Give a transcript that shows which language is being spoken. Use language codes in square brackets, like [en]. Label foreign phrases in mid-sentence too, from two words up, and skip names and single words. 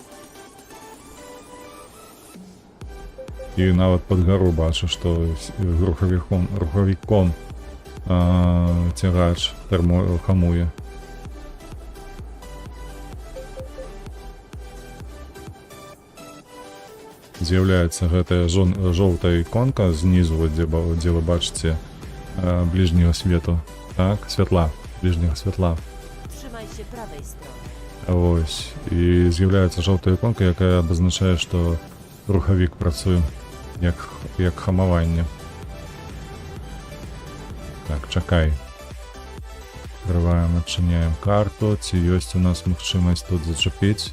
[be] І нават пад гару бачу, што рухавіком цягач хамуе. З'яўляецца гэтая жоўтая іконка знізу, дзе вы бачыце бліжняга свету, так, святла, бліжняга святла. [pl] Trzymaj się prawej strony. [be] Ось, і з'яўляецца жоўтая іконка, якая абазначае, што рухавік працуе як хамаванне. Так, чакай. Открываем, адчыняем карту, ці ёсць у нас магчымасць тут зачапіць.